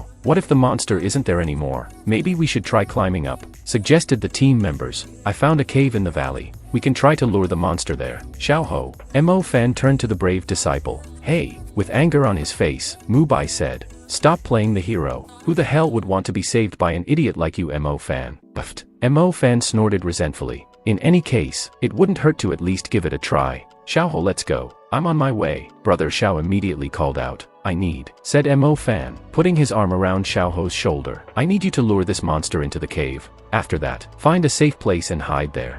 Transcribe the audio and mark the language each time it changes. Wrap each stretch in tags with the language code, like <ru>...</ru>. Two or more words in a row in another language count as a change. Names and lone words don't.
<en>What if the monster isn't there anymore? Maybe we should try climbing up, suggested the team members. I found a cave in the valley. We can try to lure the monster there. Xiaoho. Mo Fen turned to the brave disciple. Hey, with anger on his face, Mubai said. Stop playing the hero. Who the hell would want to be saved by an idiot like you, Mo Fen? Buffed. Mo Fen snorted resentfully. In any case, it wouldn't hurt to at least give it a try. Xiaoho, let's go. I'm on my way. Brother Xiao immediately called out. I need, said Mo Fen, putting his arm around Xiaoho's shoulder. I need you to lure this monster into the cave. After that, find a safe place and hide there.</en>